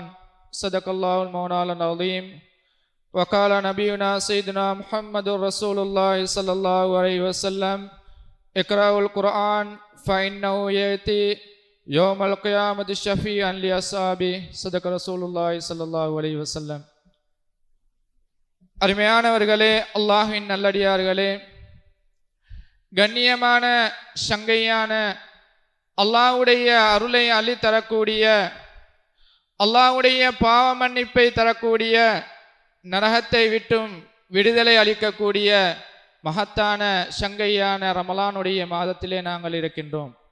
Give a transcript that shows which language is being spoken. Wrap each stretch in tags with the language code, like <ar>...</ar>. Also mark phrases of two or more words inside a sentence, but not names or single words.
<ar>صدق الله المولى العظيم. وقال نبينا سيدنا محمد رسول الله صلى الله عليه وسلم: اقرأوا القرآن فإنه يأتي يوم القيامة شفيعا لأصحابه. صدق رسول الله صلى الله عليه وسلم.</ar> <ta>அருமையானவர்களே, அல்லாஹ்வின் நல்லடியார்களே, கண்ணியமான சங்கையான அல்லாஹ்வுடைய அருளை அள்ளி தரக்கூடிய, அல்லாஹ்வுடைய பாவ மன்னிப்பை தரக்கூடிய, நரகத்தை விட்டும் விடுதலை அளிக்கக்கூடிய மகத்தான சங்கையான ரமலானுடைய மாதத்திலே நாங்கள் இருக்கின்றோம்.</ta>